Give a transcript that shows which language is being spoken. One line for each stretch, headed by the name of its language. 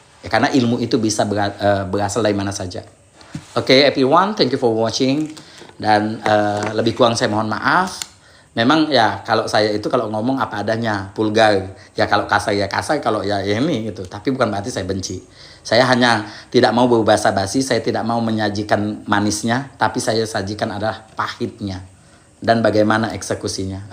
Indonesian: Ya, karena ilmu itu bisa berasal dari mana saja.
English: Oke, everyone, thank you for watching.
Indonesian: Dan lebih kurang saya mohon maaf. Memang ya kalau saya itu kalau ngomong apa adanya, vulgar. Ya kalau kasar ya kasar, kalau ya ini gitu. Tapi bukan berarti saya benci. Saya hanya tidak mau berbahasa basi, saya tidak mau menyajikan manisnya, tapi saya sajikan adalah pahitnya dan bagaimana eksekusinya.